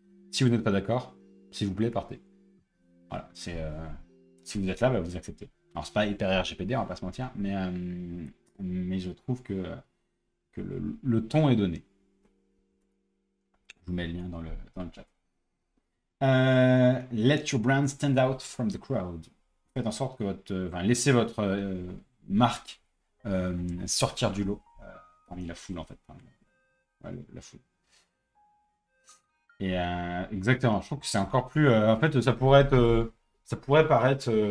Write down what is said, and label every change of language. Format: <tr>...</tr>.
<fr>Si vous n'êtes pas d'accord, s'il vous plaît, partez. Voilà, si vous êtes là, bah, vous acceptez. Alors c'est pas hyper RGPD, on va pas se mentir, mais je trouve que le ton est donné. Je vous mets le lien dans le chat.</fr> <en>Let your brand stand out from the crowd.</en> <fr>Faites en sorte que laissez votre marque sortir du lot parmi la foule en fait. La foule. Et exactement, je trouve que c'est encore plus. En fait, ça pourrait paraître.</fr>